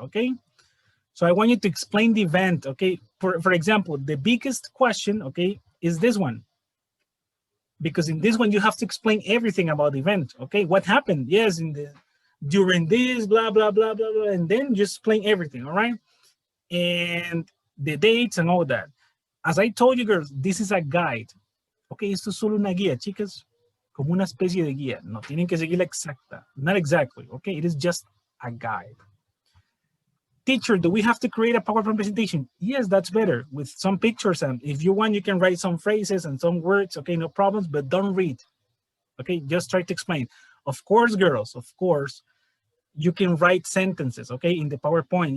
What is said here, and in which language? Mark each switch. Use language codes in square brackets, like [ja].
[en] Okay, so I want you to explain the event. Okay, for example, the biggest question, okay, is this one. Because in this one, you have to explain everything about the event. Okay, what happened? Yes, during this, blah, blah, blah, blah, blah, and then just explain everything, all right? And the dates and all that. As I told you, girls, this is a guide. [es] Okay, esto es solo una guía, chicas, como una especie de guía. No tienen que seguir la exacta. [en] Not exactly, okay? It is just a guide. Teacher, do we have to create a PowerPoint presentation? Yes, that's better with some pictures. And if you want, you can write some phrases and some words. Okay, no problems, but don't read. Okay, just try to explain. Of course, girls, of course, you can write sentences, okay, in the PowerPoint.